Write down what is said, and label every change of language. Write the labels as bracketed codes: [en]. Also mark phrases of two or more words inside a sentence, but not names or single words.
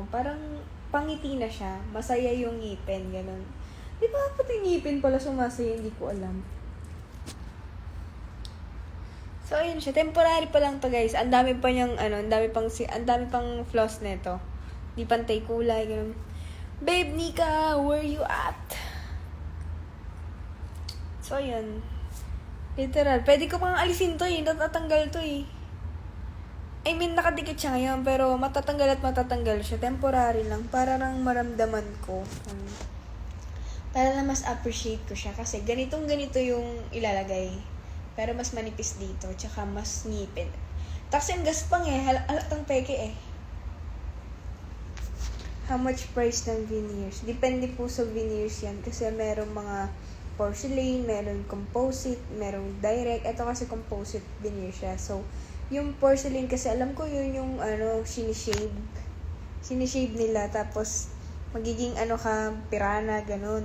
[tl] Parang pangiti na siya, masaya yung ngipin, ganun. Di ba pati ngipin pala sumasaya, hindi ko alam. So, ayun siya. Temporary pa lang to, guys. Ang dami pa niyang, ang dami pang floss neto. Di pantay kulay, ganun. [en] Babe, Nika, where you at? [tl] So, ayun. Literal. Pwede ko pang alisin to natatanggal to [en] I mean, [tl] nakadikit siya ngayon, pero matatanggal siya. Temporary lang. Para lang maramdaman ko. Para na mas appreciate ko siya. Kasi ganito yung ilalagay. Pero mas manipis dito. Tsaka mas ngipin. Tapos yung gaspang halatang peke [en] How much price [tl] ng veneers? Depende po sa veneers yan. Kasi merong mga porcelain, meron composite, merong direct. Ito kasi composite veneer siya. So, yung porcelain kasi alam ko yun yung sinishave. Sinishave nila. Tapos, magiging pirana, ganun.